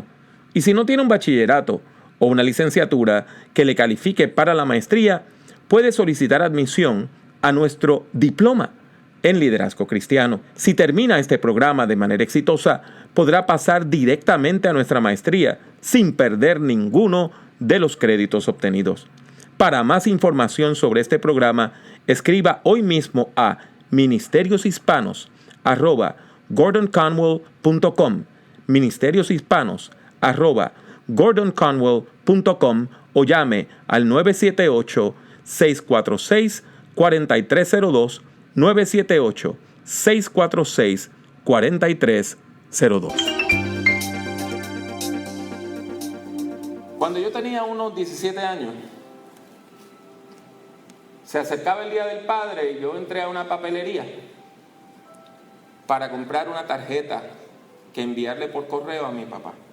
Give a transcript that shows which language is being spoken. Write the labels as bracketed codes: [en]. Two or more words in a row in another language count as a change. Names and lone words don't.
[es] Y si no tiene un bachillerato o una licenciatura que le califique para la maestría, puede solicitar admisión a nuestro diploma en liderazgo cristiano. Si termina este programa de manera exitosa, podrá pasar directamente a nuestra maestría sin perder ninguno de los créditos obtenidos. Para más información sobre este programa, escriba hoy mismo a ministerioshispanos@gordonconwell.com, ministerioshispanos@gordonconwell.com o llame al 978-646-4302, 978-646-4302. Cuando yo tenía unos 17 años, se acercaba el Día del Padre y yo entré a una papelería para comprar una tarjeta que enviarle por correo a mi papá.